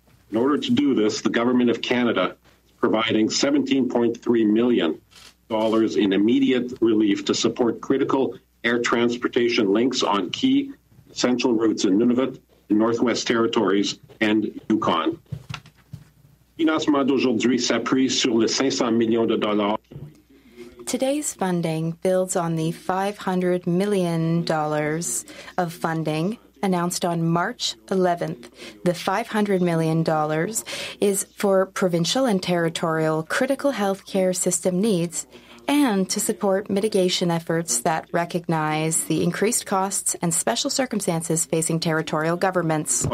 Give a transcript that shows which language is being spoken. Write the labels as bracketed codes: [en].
[en] In order to do this, the Government of Canada is providing $17.3 million in immediate relief to support critical air transportation links on key essential routes in Nunavut, the Northwest Territories, and Yukon. [fr] Le financement d'aujourd'hui s'appuie sur les $500 millions. [en] Today's funding builds on the $500 million of funding announced on March 11th. The $500 million is for provincial and territorial critical healthcare system needs and to support mitigation efforts that recognize the increased costs and special circumstances facing territorial governments.